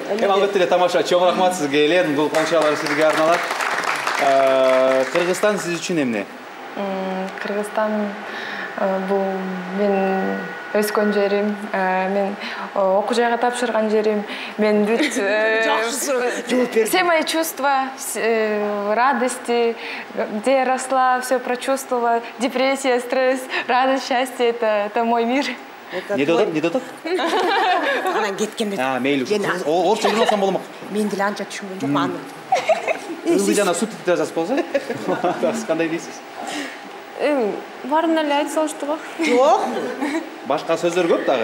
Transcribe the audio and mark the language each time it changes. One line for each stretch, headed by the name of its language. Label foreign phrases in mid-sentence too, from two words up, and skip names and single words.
Kyrgyz: Эми албетте эле тамаша, чоң рахмат сизге, Элен. Бул кончалар сизге арналат. Кыргызстан сиз үчүн эмне? Кыргызстан бул мен өскөн жерим, мен окуу жайга тапшырган жерим, мен бүт
Russian: все мои чувства, радости, где я росла, все прочувствовала, депрессия, стресс, радость, счастье, это мой мир.
Kyrgyz: Не додот? Анан кеткен бет. Мейли. Орусча билип алсам болмок. Мен деле анча түшүнгөн жокмун аны. Ылды жана субтитр жазасыз болсо? Кандай дейсиз? Баарын эле айта салышты го. Жок. Башка сөздөр көп дагы.